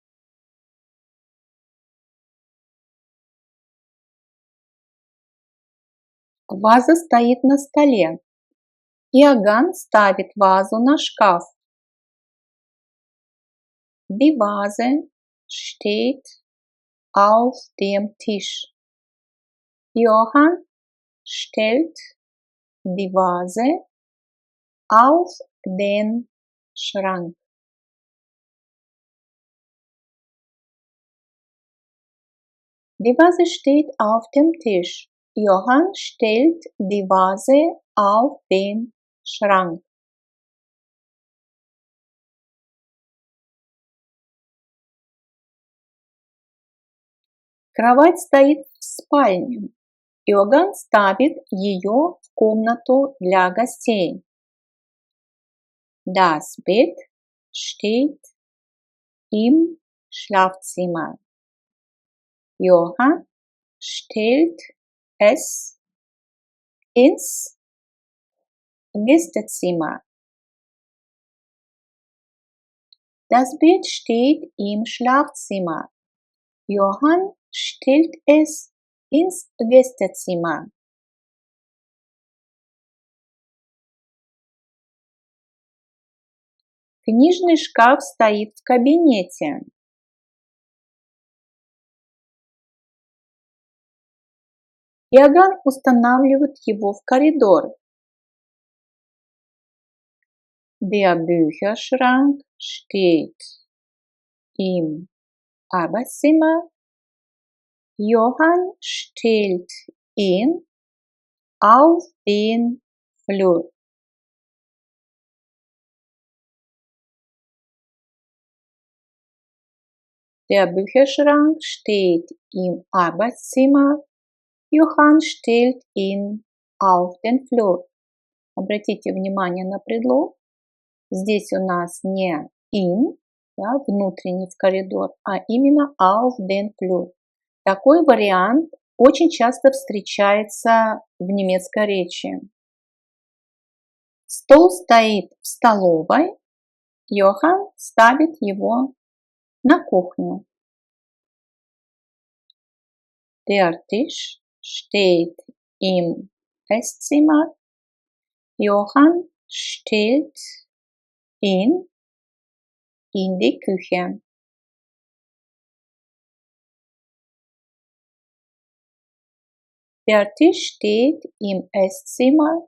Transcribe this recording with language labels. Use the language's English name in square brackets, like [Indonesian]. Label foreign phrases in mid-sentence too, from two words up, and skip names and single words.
[Russian] Ваза стоит на столе. Иоганн ставит вазу на шкаф. [German] Die Vase steht auf dem Tisch. Johann stellt die Vase auf den Schrank. Die Vase steht auf dem Tisch. Johann stellt die Vase auf den Schrank. [Russian] Кровать стоит в спальне. Иоганн ставит ее в комнату для гостей. [German] Das Bett steht im Schlafzimmer. Johann stellt es ins Gästezimmer. Das Bett steht im Schlafzimmer. Johann stellt es ins Gästezimmer. [Russian] Книжный шкаф стоит в кабинете. Иоганн устанавливает его в коридор. [German] Der Bücherschrank steht im Arbeitszimmer. Johann stellt ihn auf den Flur. Der Bücherschrank steht im Arbeitszimmer. Johann stellt ihn auf den Flur. [Russian] Обратите внимание на предлог. Здесь у нас не in, да, внутренний в коридор, а именно [German] auf den Flur. [Russian] Такой вариант очень часто встречается в немецкой речи. Стол стоит в столовой. Johann ставит его на кухню. [German] Der Tisch steht im Esszimmer. Johann stellt ihn in die Küche. Der Tisch steht im Esszimmer.